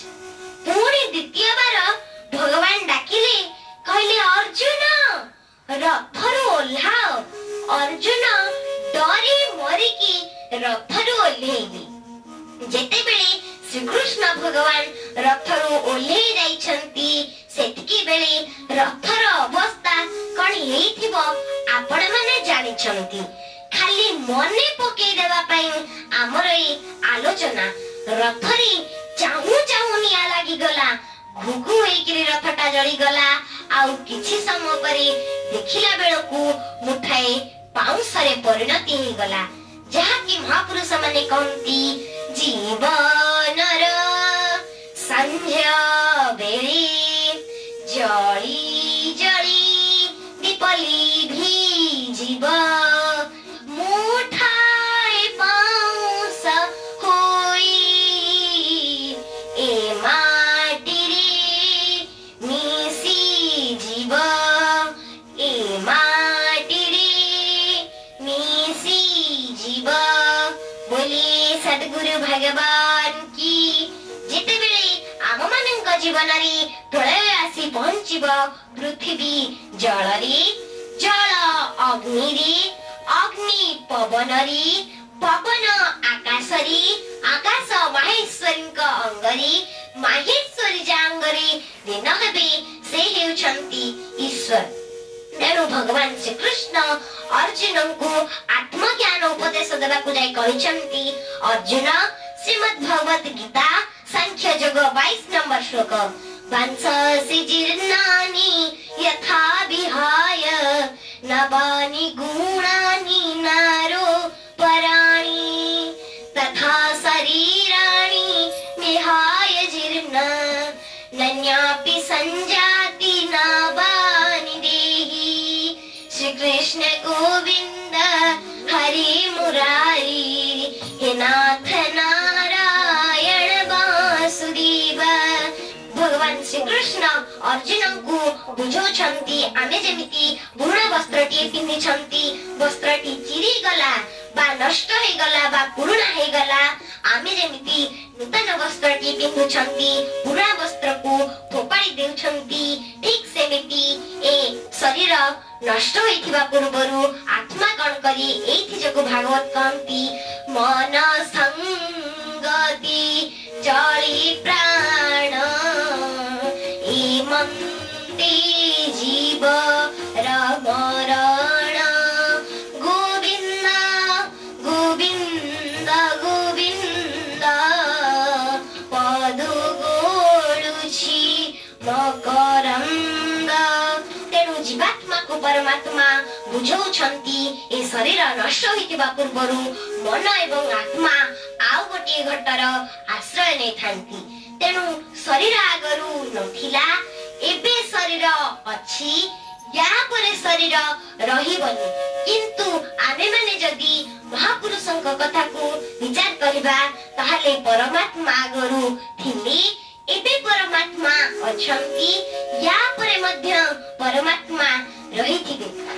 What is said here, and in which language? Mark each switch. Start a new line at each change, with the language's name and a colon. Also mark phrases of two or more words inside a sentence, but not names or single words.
Odia: ପୁଣି ଦ୍ୱିତୀୟ ଥର ଭଗବାନ ଡାକିଲେ କହିଲେ ଅର୍ଜୁନ ରଥରୁ ଓହ୍ଲାଅ। ଅର୍ଜୁନ ଡରି ମରିକି ରଥରୁ ଓହ୍ଲେଇଲେ। ଯେତେବେଳେ ଶ୍ରୀକୃଷ୍ଣ ଭଗବାନ ରଥରୁ ଓହ୍ଲେଇ ଯାଉଛନ୍ତି ସେତିକି ବେଳେ ରଥର ଅବସ୍ଥା କଣ ହେଇଥିବ ଆପଣ ମାନେ ଜାଣିଛନ୍ତି। ଖାଲି ମନେ ପକେଇ ଦେବା ପାଇଁ ଆମର ଏ ଆଲୋଚନା ରଥରି ଚାହୁଁ ଚାହୁଁ ନିଆଁ ଲାଗି ଗଲା ଘୁଘୁ ହେଇକରି ରଥଟା ଜଳି ଗଲା। ଆଉ କିଛି ସମୟ ପରେ ଦେଖିଲା ବେଳକୁ ମୁଠାଏ ପାଉଁଶରେ ପରିଣତ ହେ ଗଲା। ଯାହା କି ମହାପୁରୁଷ ମାନେ କହନ୍ତି ଜୀବନର ସନ୍ଧ୍ୟା ବେଳେ ଜଳି ଜଳି ଦୀପଟି ବି ଜୀବ ମୁଠାଏ ପାଉଁଶ ହୋଇ ଏ ମାଟି ରେ ମିଶି ଯିବ ଏ ମାଟି ରେ ମିଶି ଯିବ। ବୋଲେ ସଦ୍ଗୁରୁ ଭଗବାନ କି। ଯେତେବେଳେ ଆମ ମାନଙ୍କ ଜୀବନ ରେ ପ୍ରଳୟ ଆସି ପହଞ୍ଚିବ ପୃଥ୍ୱୀ ଜଳ ରେ ଜଳ ଅଗ୍ନି ରେ ଅଗ୍ନି ପବନ ରେ ପବନ ଆକାଶ ଯେପରି ଆକାଶ ମାହେଶ୍ୱରୀଙ୍କ ଅଙ୍ଗରେ ମାହେଶ୍ୱରୀ ଯାଙ୍ଗରେ ଦିନ ହେବେ ସେ ହେଉଛନ୍ତି ଈଶ୍ୱର। ତେଣୁ ଭଗବାନ ଶ୍ରୀକୃଷ୍ଣ ଅର୍ଜୁନଙ୍କୁ ଆତ୍ମଜ୍ଞାନ ଉପଦେଶ ଦେବାକୁ ଯାଇ କହିଛନ୍ତି, ଅର୍ଜୁନ ଶ୍ରୀମଦ୍ ଭଗବତ ଗୀତା ସାଂଖ୍ୟ ଯୋଗ 22 ନମ୍ବର ଶ୍ଲୋକ,
Sanskrit: ବାଂସସି ଜୀର୍ଣ୍ଣାନି ଯଥା ବିହାୟ ନବାନି ଗୁଣାନି ନାରୋ ପରାଣି ତଥା ଶରୀରାଣି ନିହାୟ ଜୀର୍ଣ୍ଣ ନନ୍ୟାପି ସଂଜାତି ନବାନି ଦେହି। श्रीकृष्ण गोविंद हरि मुरारी हे नाथ नारायण वासुदेव।
Odia: ଭଗବାନ ଶ୍ରୀକୃଷ୍ଣ ଅର୍ଜୁନଙ୍କୁ ବୁଝଉଛନ୍ତି ଆମେ ଯେମିତି ପୁରୁଣା ବସ୍ତ୍ରଟି ପିନ୍ଧିଛନ୍ତି, ବସ୍ତ୍ରଟି ଚିରି ଗଲା ବା ନଷ୍ଟ ହେ ଗଲା ବା ପୁରୁଣା ହେ ଗଲା, ଆମେ ଯେମିତି ନୂତନ ବସ୍ତ୍ରଟି ପିନ୍ଧୁଛନ୍ତି ପୁରୁଣା ବସ୍ତ୍ରକୁ ଫୋପାଡ଼ି ଦେଉଛନ୍ତି, ଠିକ ସେମିତି ଏ ଶରୀର ନଷ୍ଟ ହୋଇଥିବା ପୂର୍ବରୁ ଆତ୍ମା କଣ କରି ଏଥି ଯାକୁ ଭାଗବତ କହନ୍ତି, ମନ ସଙ୍ଗତି ଜଳି ପ୍ରାଣ ଏମନ୍ତେ ଜୀବ ମରଣ ଗୋବିନ୍ଦ ଗୋବିନ୍ଦ ଗୋବିନ୍ଦ ପଦୁ ଗୋଳୁଛି ମକରନ୍ଦ। ତେଣୁ ଜୀବାତ୍ମାକୁ ପରମାତ୍ମା ବୁଝଉଛନ୍ତି ଏ ଶରୀର ନଷ୍ଟ ହୋଇଥିବା ପୂର୍ବରୁ ମନ ଏବଂ ଆତ୍ମା ଆଉ ଗୋଟେ ଘଟର ଆଶ୍ରୟ ନେଇ ଥାନ୍ତି। ତେଣୁ ଶରୀର ଆଗରୁ ନ ଥିଲା, ଏବେ ଶରୀର ଅଛି, ଆଉ ପରେ ଶରୀର ରହିବନି, କିନ୍ତୁ ଆମେ ମାନେ ଯଦି ମହାପୁରୁଷଙ୍କ କଥାକୁ ବିଚାର କରିବା ତାହାଲେ ପରମାତ୍ମା ଆଗରୁ ଥିଲେ, ଏବେ ପରମାତ୍ମା ଅଛନ୍ତି, ଆଉ ପରେ ମଧ୍ୟ ପରମାତ୍ମା ରହିଥିବେ।